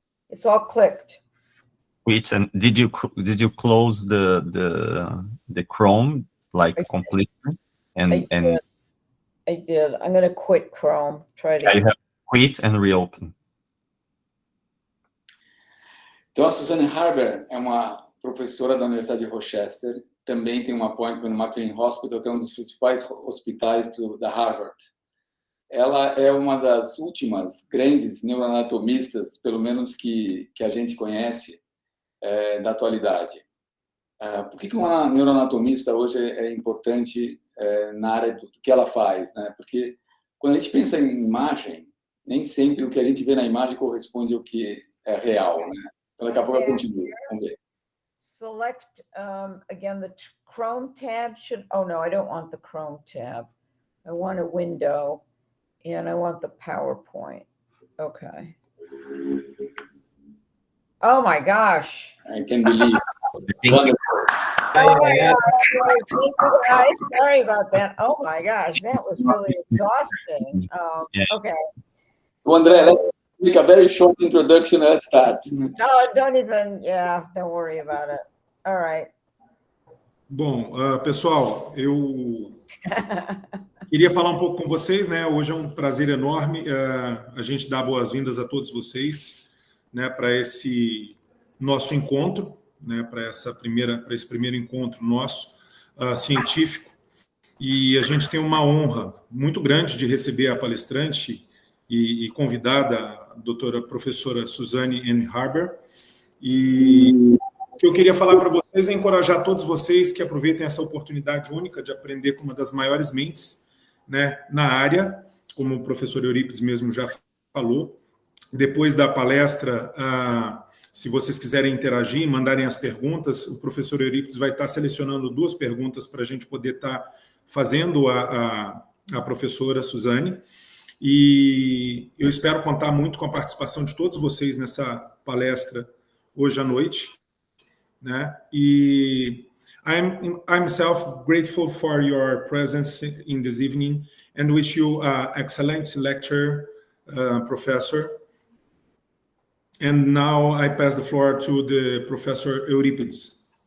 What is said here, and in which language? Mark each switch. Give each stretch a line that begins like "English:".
English: It's all clicked. Wait, and did you close the Chrome completely? I did. I'm going to quit Chrome. Try to. You have quit and reopen.
Portuguese: Então, a Suzanne Harber é uma professora da Universidade de Rochester, também tem um appointment no McLean Hospital, que é um dos principais hospitais da Harvard. Ela é uma das últimas grandes neuroanatomistas, pelo menos que a gente conhece, da atualidade. Por que uma neuroanatomista hoje é importante na área do que ela faz, né? Porque quando a gente pensa em imagem, nem sempre o que a gente vê na imagem corresponde ao que é real, né? Então, daqui a pouco eu continuo. Vamos ver.
English: Select, again, the Chrome tab should, oh no, I don't want the Chrome tab. I want a window, and I want the PowerPoint. Okay. Oh my gosh. I can't believe. Oh my gosh. Guys, sorry about that. Oh my gosh, that was really exhausting. Okay. So, André, let's make a very short introduction and let's start. No, don't even, don't worry about it. All right.
Portuguese: Bom, pessoal, eu queria falar um pouco com vocês, né? Hoje é um prazer enorme a gente dar boas-vindas a todos vocês, né, para esse nosso encontro, né, para esse primeiro encontro nosso científico. E a gente tem uma honra muito grande de receber a palestrante e convidada, a doutora professora Suzanne N. Harber. E o que eu queria falar para vocês é encorajar todos vocês que aproveitem essa oportunidade única de aprender com uma das maiores mentes, né, na área, como o professor Eurípides mesmo já falou. Depois da palestra, se vocês quiserem interagir, mandarem as perguntas, o professor Eurípides vai estar selecionando 2 perguntas para a gente poder estar fazendo a professora Suzanne. E eu espero contar muito com a participação de todos vocês nessa palestra hoje à noite, né?
English: E I'm myself grateful for your presence in this evening and wish you an excellent lecture, professor. And now I pass the floor to the Professor Eurípides.